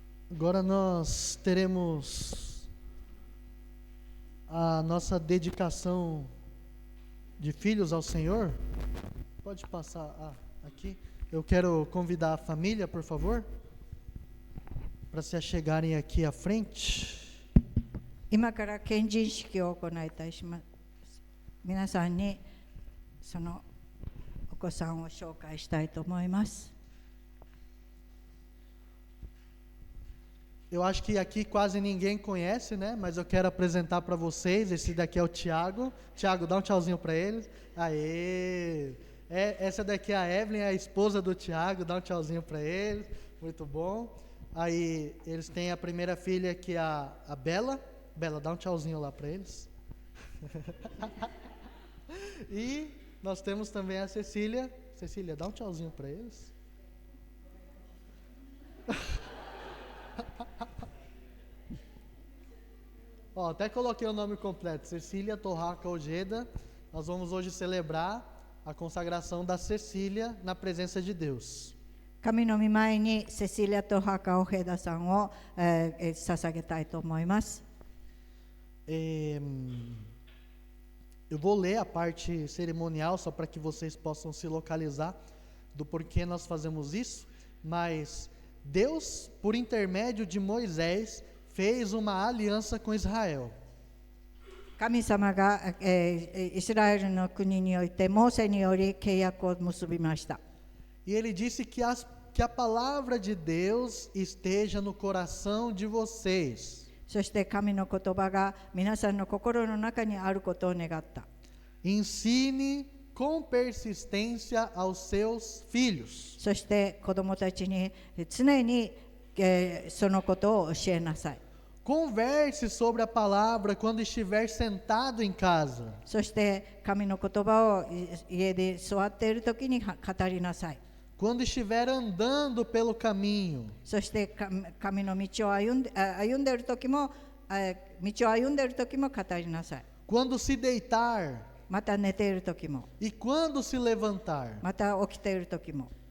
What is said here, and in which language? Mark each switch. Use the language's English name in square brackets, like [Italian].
[Portuguese] Agora nós teremos a nossa dedicação de filhos ao Senhor. Pode passar aqui. Eu quero convidar a família, por favor, para se achegarem aqui à frente. [Japanese] 今から献人式を行いたします。皆さんにそのお子さんを紹介したいと思います。 [Portuguese] Eu acho que aqui quase ninguém conhece, né? Mas eu quero apresentar para vocês. Esse daqui é o Tiago. Tiago, dá um tchauzinho para eles. Aê! Essa daqui é a Evelyn, a esposa do Tiago. Dá um tchauzinho para eles. Muito bom. Aí eles têm a primeira filha, que é a Bela. Bela, dá um tchauzinho lá para eles. E nós temos também a Cecília. Cecília, dá um tchauzinho para eles. Ó, até coloquei o nome completo, Cecília Torraca Ojeda. Nós vamos hoje celebrar a consagração da Cecília na presença de Deus. [Japanese] 神の御前にセシリアとハカオヘダさんを、捧げたいと思います。 [Portuguese] Eu vou ler a parte cerimonial só para que vocês possam se localizar do porquê nós fazemos isso, mas Deus, por intermédio de Moisés, fez uma aliança com Israel. [Japanese] 神様が、イスラエルの国においてモーセにより契約を結びました。 [Portuguese] E ele disse que a palavra de Deus esteja no coração de vocês. [Japanese] そして神の言葉が皆さんの心の中にあることを願った。 [Portuguese] Ensine com persistência aos seus filhos. [Japanese] そして子供たちに常に、そのことを教えなさい。 [Portuguese] Converse sobre a palavra quando estiver sentado em casa. [Japanese] そして神の言葉を家で座っているときに語りなさい。 [Portuguese] Quando estiver andando pelo caminho. [Japanese] そして神の道を歩んでいるときも、道を歩んでいるときも語りなさい。 [Portuguese] Quando se deitar. [Japanese] また寝ているときも。 [Portuguese] E quando se levantar. [Japanese] また起きているときも。